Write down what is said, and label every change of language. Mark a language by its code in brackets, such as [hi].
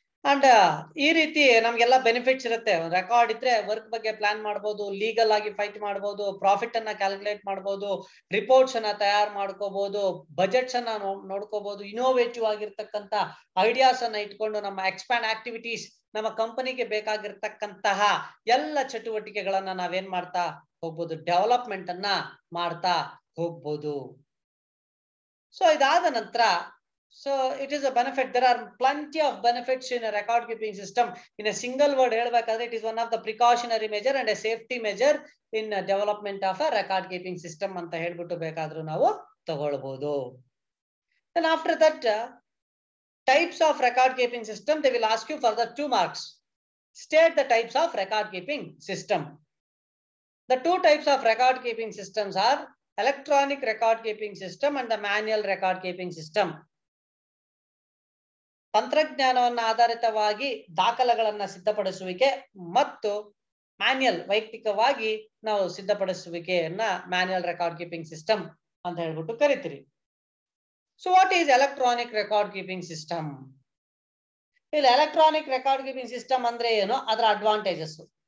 [kn] And ಈ ರೀತಿ ನಮ್ಗೆಲ್ಲ ಬೆನಿಫಿಟ್ಸ್ ಇರುತ್ತೆ. ರೆಕಾರ್ಡ್ ಇದ್ರೆ ವರ್ಕ್ ಬಗ್ಗೆ ಪ್ಲಾನ್ ಮಾಡ್ಬೋದು, ಲೀಗಲ್ ಆಗಿ ಫೈಟ್ ಮಾಡ್ಬೋದು, ಪ್ರಾಫಿಟ್ ಅನ್ನ ಕ್ಯಾಲ್ಕುಲೇಟ್ ಮಾಡ್ಬೋದು, ರಿಪೋರ್ಟ್ಸ್ ಅನ್ನ ತಯಾರು ಮಾಡ್ಕೋಬಹುದು, ಬಜೆಟ್ಸ್ ಅನ್ನ ನೋಡ್ಕೋಬಹುದು. ಇನೋವೇಟಿವ್ ಆಗಿರ್ತಕ್ಕಂಥ ಐಡಿಯಾಸ್ ಅನ್ನ ಇಟ್ಕೊಂಡು ನಮ್ಮ ಎಕ್ಸ್ಪ್ಯಾಂಡ್ ಆಕ್ಟಿವಿಟೀಸ್, ನಮ್ಮ ಕಂಪನಿಗೆ ಬೇಕಾಗಿರ್ತಕ್ಕಂತಹ ಎಲ್ಲ ಚಟುವಟಿಕೆಗಳನ್ನ ನಾವೇನ್ ಮಾಡ್ತಾ ಹೋಗ್ಬೋದು, ಡೆವಲಪ್ಮೆಂಟ್ ಅನ್ನ ಮಾಡ್ತಾ ಹೋಗ್ಬೋದು. ಸೊ ಇದಾದ ನಂತರ [en] so it is a benefit. There are plenty of benefits in a record keeping system. In a single word [kn] helbekadre [en] it is one of the precautionary measure and a safety measure in development of a record keeping system [kn] anta helbittu bekadru ನಾವು ತಗೊಳ್ಳಬಹುದು. [en] Then after that types of record keeping system, they will ask you for the 2 marks. State the types of record keeping system. The 2 types of record keeping systems are electronic record keeping system and the manual record keeping system. [kn] ತಂತ್ರಜ್ಞಾನವನ್ನು ಆಧಾರಿತವಾಗಿ ದಾಖಲೆಗಳನ್ನ ಸಿದ್ಧಪಡಿಸುವಿಕೆ ಮತ್ತು manual ವೈಯಕ್ತಿಕವಾಗಿ ನಾವು ಸಿದ್ಧಪಡಿಸುವಿಕೆಯನ್ನ manual record keeping system ಅಂತ ಹೇಳ್ಬಿಟ್ಟು ಕರಿತೀರಿ. [en] So what is electronic record keeping system? ಇಲ್ಲಿ electronic record keeping system [kn] ಅಂದ್ರೆ ಏನು, ಅದರ [en] Advantages.